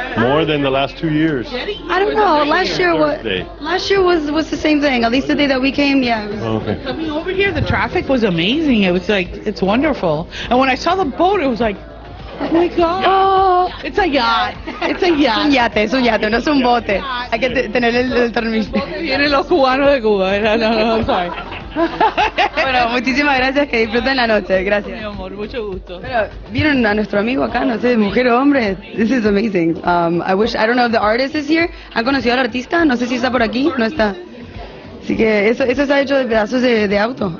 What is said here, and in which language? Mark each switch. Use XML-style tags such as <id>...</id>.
<en>More than the last 2 years. I don't know. Last year was the same thing. At least the day that we came, yeah. It was, Oh, okay. Coming over here, the traffic was amazing. It was like, it's wonderful. And when I saw the boat, it was like, oh my God. Oh. It's a yacht. It's a</en> <es>Es un</es> <en>yacht.</en> <es>yate, no es un bote. Hay que tener el permiso. Vienen los cubanos de Cuba.</es> <en>No, I'm sorry.</en> <es>Bueno, muchísimas gracias, que disfruten la noche. Mi Gracias. amor, mucho gusto. Pero, ¿vieron a nuestro amigo acá? No sé, mujer o hombre. This is amazing.</es> <en>I don't know if the artist is here.</en> <es>¿Han conocido al artista? No sé si está por aquí. No está. Así que eso está hecho de pedazos de auto.</es>